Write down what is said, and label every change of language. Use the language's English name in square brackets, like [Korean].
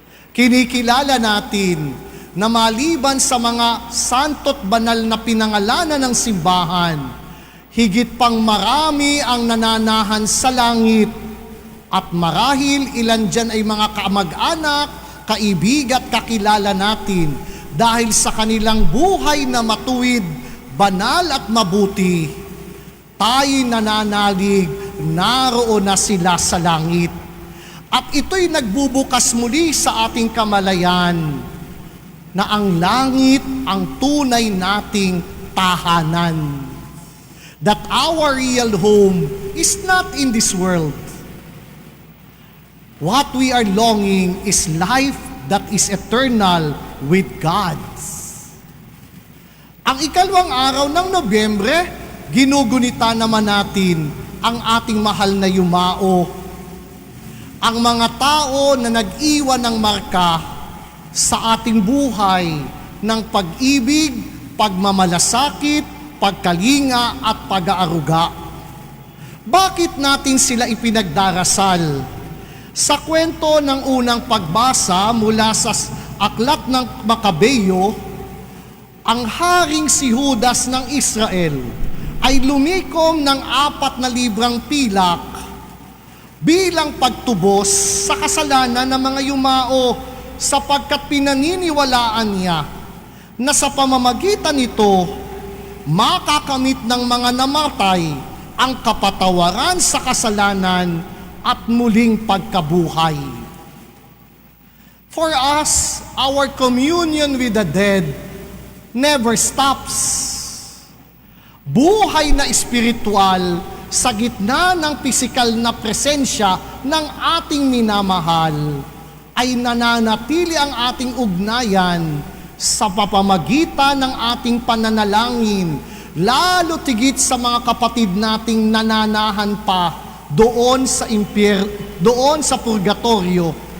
[Filipino] Kinikilala natin na maliban sa mga santo't banal na pinangalanan ng simbahan, higit pang marami ang nananahan sa langit, at marahil ilan dyan ay mga kamag-anak, kaibig at kakilala natin dahil sa kanilang buhay na matuwid, banal at mabuti. Tayo'y nananalig, naroon na sila sa langit. At ito'y nagbubukas muli sa ating kamalayan na ang langit ang tunay nating tahanan. [English] That our real home is not in this world. What we are longing is life that is eternal with God. [Filipino] Ang ikalawang araw ng Nobyembre, ginugunita naman natin ang ating mahal na yumao. Ang mga tao na nag-iwan ng marka sa ating buhay ng pag-ibig, pagmamalasakit, pagkalinga at pag-aaruga. Bakit natin sila ipinagdarasal? Sa kwento ng unang pagbasa mula sa aklat ng Makabeo, ang haring si Judas ng Israel ay lumikom ng 4 na librang pilak bilang pagtubos sa kasalanan ng mga yumao, sapagkat pinaniniwalaan niya na sa pamamagitan nito makakamit ng mga namatay ang kapatawaran sa kasalanan at muling pagkabuhay. [English] For us, our communion with the dead never stops. [Filipino] Buhay na espiritual sa gitna ng pisikal na presensya ng ating minamahal ay nananatili ang ating ugnayan sa papamagitan ng ating pananalangin, lalo tigit sa mga kapatid nating nananahan pa doon sa purgatorio.